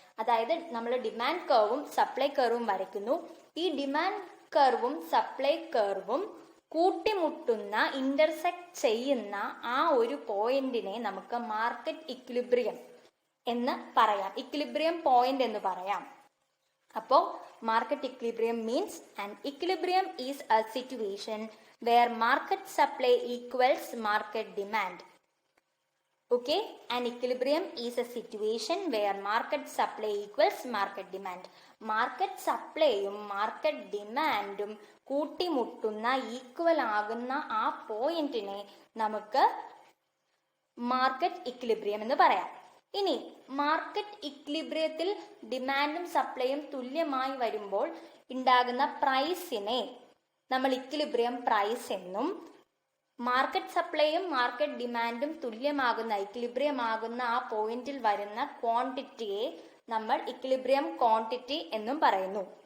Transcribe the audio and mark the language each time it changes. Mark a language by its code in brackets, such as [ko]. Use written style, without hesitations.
[ml] അതായത് നമ്മൾ demand കർവും supply കർവും വരയ്ക്കുന്നു. ഈ ഡിമാൻഡ് കർവും സപ്ലൈ കർവും കൂട്ടിമുട്ടുന്ന, ഇന്റർസെക്ട് ചെയ്യുന്ന ആ ഒരു പോയിന്റിനെ നമുക്ക് മാർക്കറ്റ് ഇക്വിലിബ്രിയം എന്ന് പറയാം, ഇക്വിലിബ്രിയം പോയിന്റ് എന്ന് പറയാം. അപ്പോൾ [en] Market equilibrium means an equilibrium is a situation where market supply equals market demand. Okay, an equilibrium is a situation where market supply equals market demand. [ml] Market supplyയും market ഡിമാൻഡും കൂട്ടിമുട്ടുന്ന equal ആകുന്ന ആ പോയിന്റിനെ നമുക്ക് market equilibrium എന്ന് പറയാം. ഇനി market ഇക്വിലിബ്രിയത്തിൽ ഡിമാൻഡും സപ്ലൈയും തുല്യമായി വരുമ്പോൾ ഉണ്ടാകുന്ന പ്രൈസിനെ നമ്മൾ ഇക്വിലിബ്രിയം പ്രൈസ് എന്നും, മാർക്കറ്റ് സപ്ലൈയും മാർക്കറ്റ് ഡിമാൻഡും തുല്യമാകുന്ന ഇക്വിലിബ്രിയം ആകുന്ന ആ പോയിന്റിൽ വരുന്ന ക്വാണ്ടിറ്റിയെ നമ്മൾ ഇക്വിലിബ്രിയം ക്വാണ്ടിറ്റി എന്നും പറയുന്നു.